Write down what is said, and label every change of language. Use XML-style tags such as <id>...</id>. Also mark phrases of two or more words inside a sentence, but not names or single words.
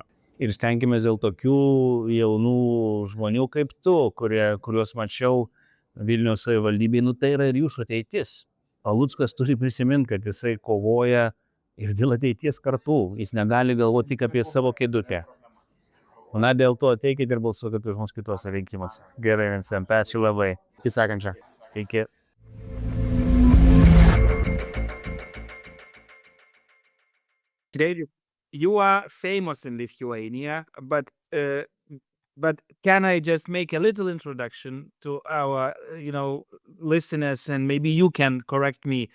<lt>Ir stenkimės dėl tokių jaunų žmonių kaip tu, kuriuos mačiau Vilniaus savivaldybėje, tai yra ir jūsų ateitis. Paluckas turi prisiminti, kad jisai kovoja ir dėl ateities kartų. Jis negali galvoti tik apie savo kėdutę. Dėl to ateikite ir balsuokite už mus kitose rinkimuose. Gerai, Vincent, ačiū labai. Iki sekančio. Iki.</lt> <en>You are famous in Lithuania, but can I just make a little introduction to our, listeners, and maybe you can correct me.</en>